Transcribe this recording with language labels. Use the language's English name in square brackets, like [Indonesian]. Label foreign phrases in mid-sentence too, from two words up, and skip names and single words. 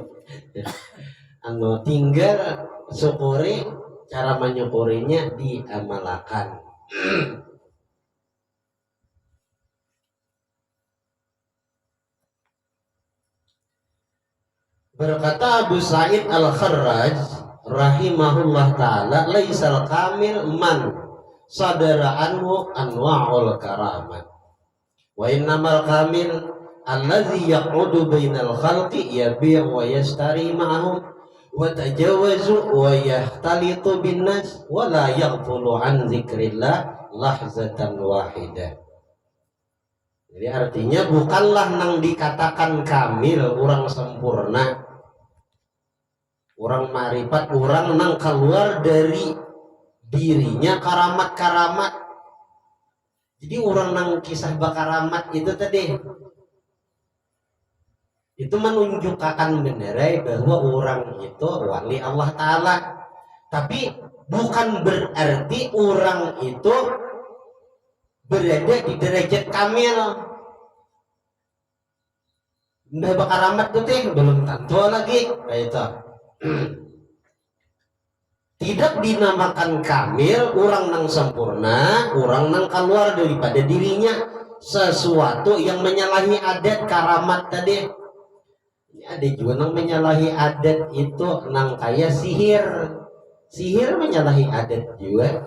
[Banjar] Tinggal syukuri, cara menyukurinya diamalkan. [Arabic] Berkata Abu Sa'id Al-Kharraj رحمه الله تعالى، ليس الكامل من صدرت عنه أنواع الكرامات وإنما الكامل الذي يقعد بين الخلق يبيع ويشتري معهم ويتزوج ويختلط بالناس ولا يغفل عن ذكر الله لحظة واحدة. [Banjar] Jadi artinya bukanlah nang dikatakan kamil orang sempurna, orang marifat, orang nang keluar dari dirinya karamat-karamat. Jadi orang nang kisah bakaramat itu tadi itu menunjukkan benerai bahwa orang itu wali Allah Ta'ala, tapi bukan berarti orang itu berada di derajat kamil. Udah bakaramat tuh teh belum tentu lagi kayak itu. Tidak dinamakan kamil orang nang sempurna, orang nang keluar daripada dirinya sesuatu yang menyalahi adat karamat tadi. Ada juga nang menyalahi adat itu nang kayak sihir menyalahi adat juga.